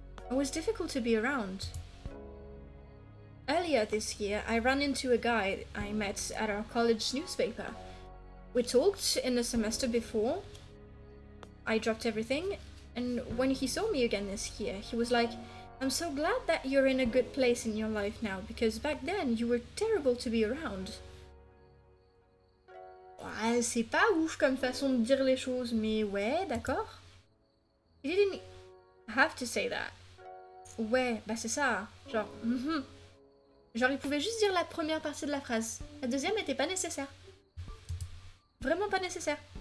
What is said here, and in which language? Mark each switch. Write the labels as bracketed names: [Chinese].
[English] It was difficult to be around. Earlier this year, I ran into a guy I met at our college newspaper. We talked in the semester before. I dropped everything, and when he saw me again this year, he was like, "I'm so glad that you're in a good place in your life now, because back then you were terrible to be around." [French] Ouais, c'est pas ouf comme façon de dire les choses, mais ouais, d'accord. [English] He didn't have to say that. [French] Ouais, bah c'est ça, genre, Genre, il pouvait juste dire la première partie de la phrase. La deuxième était pas nécessaire. Vraiment pas nécessaire.